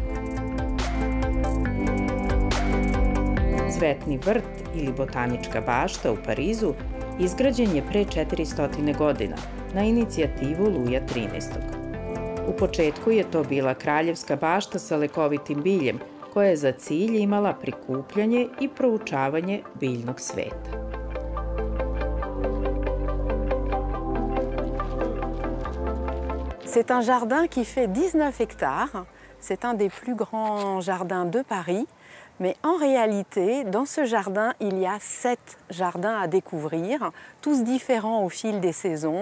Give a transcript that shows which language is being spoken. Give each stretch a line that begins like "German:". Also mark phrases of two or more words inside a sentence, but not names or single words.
Serbian: Cvetni vrt ili botanička bašta u Parizu izgrađen je pre 400 godina na inicijativu Luja XIII. U početku je to bila kraljevska bašta sa lekovitim biljem, koja je za cilj imala prikupljanje i proučavanje biljnog sveta.
French: C'est un jardin qui fait 19 hectares. C'est un des plus grands jardins de Paris. Mais en réalité, dans ce jardin, il y a 7 jardins à découvrir, tous différents au fil des saisons.